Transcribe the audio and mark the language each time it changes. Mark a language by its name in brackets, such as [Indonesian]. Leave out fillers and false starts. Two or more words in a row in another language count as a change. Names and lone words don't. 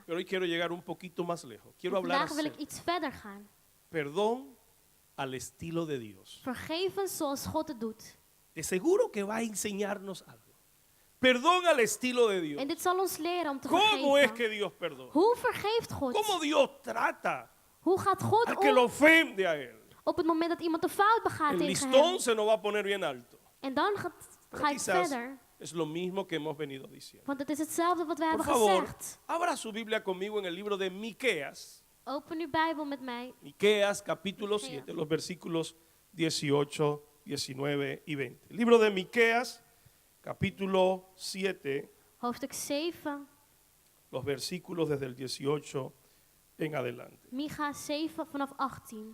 [Spanish] Pero hoy quiero llegar un poquito más lejos. Quiero [Dutch] En [Spanish] hablar [Dutch] vandaag wil ik [Spanish] acerca [Dutch] iets verder gaan. [Spanish] perdón al estilo de Dios. [Dutch] Vergeven zoals God het doet. [Spanish] De seguro que va a enseñarnos algo. Perdón al estilo de Dios. [Dutch] En dit zal ons leren om te [Spanish] ¿Cómo es [Dutch] vergeven. [Spanish] que Dios perdona? [Dutch] Hoe vergeeft God? [Spanish] ¿Cómo Dios trata [Dutch] Hoe gaat God [Spanish] al que lo [Dutch] om [Spanish] ofende a él? [Dutch] op het moment dat iemand een fout begaat [Spanish] El [Dutch] tegen [Spanish] listón [Dutch] hem? [Spanish] se nos va a poner bien alto. [Dutch] En dan [Spanish] Pero [Dutch] ga ik [Spanish] quizás [Dutch] verder. [Spanish] es lo mismo que hemos venido diciendo. [Dutch] Want het is hetzelfde wat wij [Spanish] Por [Dutch] hebben [Spanish] favor, [Dutch] gezegd. [Spanish] abra su Biblia conmigo en el libro de Miqueas. [Dutch] Open uw Bijbel met mij. [Spanish] Miqueas capítulo Miqueas. 7, los versículos 18, 19 y 20. El libro de Miqueas capítulo 7, [Dutch] Hoofdstuk 7. [Spanish] los versículos desde el 18 en adelante. [Dutch] Micha 7 vanaf 18.